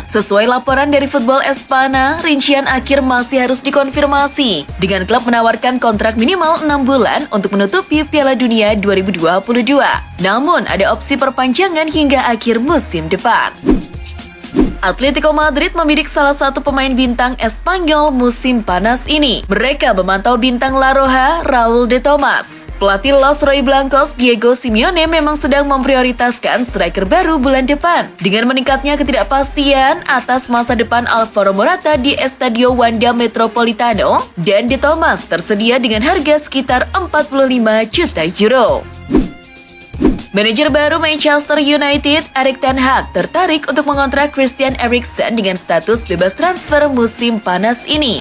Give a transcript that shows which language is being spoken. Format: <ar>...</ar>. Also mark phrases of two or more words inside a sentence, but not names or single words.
<id>Sesuai laporan dari Football Espana, rincian akhir masih harus dikonfirmasi dengan klub menawarkan kontrak minimal 6 bulan untuk menutupi Piala Dunia 2022. Namun ada opsi perpanjangan hingga akhir musim depan. Atletico Madrid membidik salah satu pemain bintang Espanyol musim panas ini. Mereka memantau bintang La Roja, Raul de Tomas. Pelatih Los Rojiblancos Diego Simeone memang sedang memprioritaskan striker baru bulan depan. Dengan meningkatnya ketidakpastian atas masa depan Alvaro Morata di Estadio Wanda Metropolitano, dan de Tomas tersedia dengan harga sekitar 45 juta euro. Manajer baru Manchester United, Erik ten Hag, tertarik untuk mengontrak Christian Eriksen dengan status bebas transfer musim panas ini.</id>